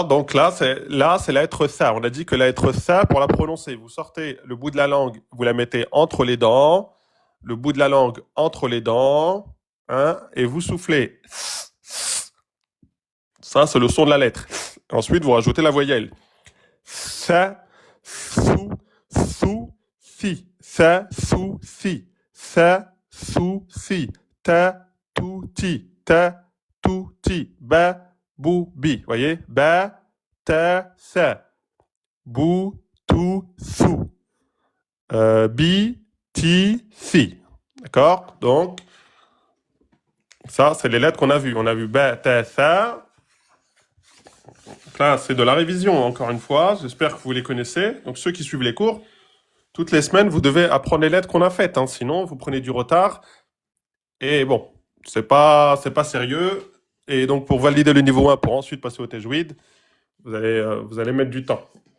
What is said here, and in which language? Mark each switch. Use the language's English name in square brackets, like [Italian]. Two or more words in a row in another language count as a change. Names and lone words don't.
[French] Donc là, c'est la lettre ça. On a dit que la lettre ça, pour la prononcer, vous sortez le bout de la langue, vous la mettez entre les dents, le bout de la langue entre les dents, hein, et vous soufflez. Ça, c'est le son de la lettre. Ensuite, vous rajoutez la voyelle. [Arabic] ثَ ثُ ثِ. ثَ ثُ ثِ ثَ, ثُ ثِ. تَ تُ تِ تَ تُ تِ. بَ بُ بِ. Voyez? بَ تَ ثَ. بُ تُ ثُ بِ تِ ثِ. [French] D'accord? Donc, ça, c'est les lettres qu'on a vues. On a vu [Arabic] بَ تَ ثَ. [French] Donc là, c'est de la révision, encore une fois. J'espère que vous les connaissez. Donc, ceux qui suivent les cours, toutes les semaines, vous devez apprendre les lettres qu'on a faites. Hein. Sinon, vous prenez du retard. Et bon, c'est pas sérieux. Et donc, pour valider le niveau 1, pour ensuite passer au tajwid, vous allez mettre du temps.